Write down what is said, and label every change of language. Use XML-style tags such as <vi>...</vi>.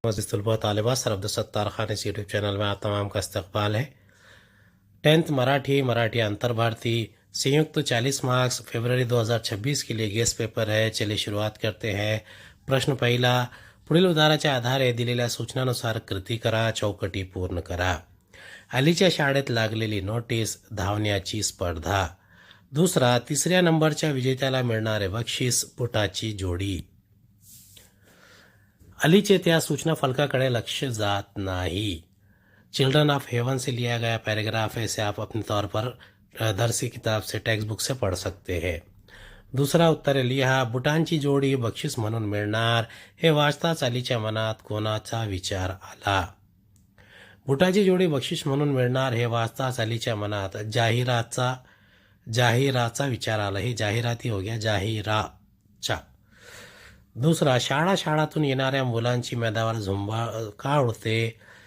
<hi>तलबा तालिबा सरअब्द सत्तार खान इस YouTube channel में आप तमाम का इस्तकबाल है। 10th मराठी अंतर भारती संयुक्त 40 मार्क्स फरवरी 2026 के लिए गेस्ट पेपर है। चलिए शुरुआत करते हैं।</hi> <mr>प्रश्न पहिला, पुढील उदाहरणाच्या आधारे दिलेल्या सूचनानुसार कृती करा, चौकटी पूर्ण करा. अलीच्या शाळेत लागलेली नोटीस, धावण्याची स्पर्धा. दुसरा, तिसऱ्या नंबरच्या विजेत्याला मिळणारे बक्षीस, बुटाची जोडी. अलीचे त्या सूचना फलकाकडे लक्ष जात नाही.</mr> <hi>चिल्ड्रन ऑफ हेवन से लिया गया पैराग्राफ है, इसे आप अपने तौर पर दरसी किताब से टेक्स्ट बुक से पढ़ सकते हैं.</hi> <mr>दुसरा उत्तर लिहा, बुटांची जोडी बक्षीस म्हणून मिळणार. हे वाचताच अलीच्या मनात कोणाचा विचार आला? बुटाची जोडी बक्षीस म्हणून मिळणार हे वाचताच अलीच्या मनात जाहिराचा विचार आला. हे जाहिराती</mr> <hi>हो गया,</hi> <mr>जाहिराच्या. दुसरा, शाळातून येणाऱ्या मुलांची मैदानावर झुंबड का उडते?</mr>